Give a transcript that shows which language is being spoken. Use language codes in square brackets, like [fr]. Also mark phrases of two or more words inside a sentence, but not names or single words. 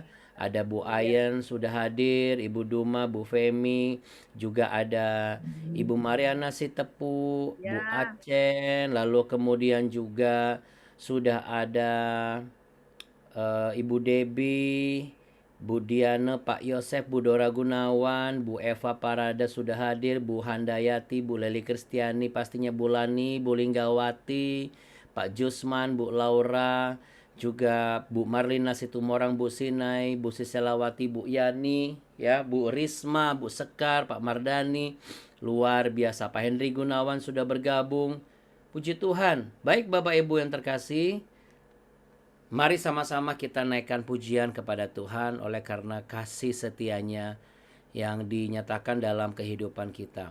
[id] Ada Bu Ayen sudah hadir, Ibu Duma, Bu Femi, juga ada Ibu Mariana Sitepu, Bu Acen, lalu kemudian juga sudah ada Ibu Debbie, Bu Diana, Pak Yosef, Bu Dora Gunawan, Bu Eva Parada sudah hadir, Bu Handayati, Bu Leli Kristiani, pastinya Bu Lani, Bu Linggawati, Pak Jusman, Bu Laura, juga Bu Marlina Situmorang, Bu Sinai, Bu Siselawati, Bu Yani, ya, Bu Risma, Bu Sekar, Pak Mardani, luar biasa. Pak Henry Gunawan sudah bergabung. Puji Tuhan. Baik Bapak Ibu yang terkasih, mari sama-sama kita naikkan pujian kepada Tuhan oleh karena kasih setianya yang dinyatakan dalam kehidupan kita.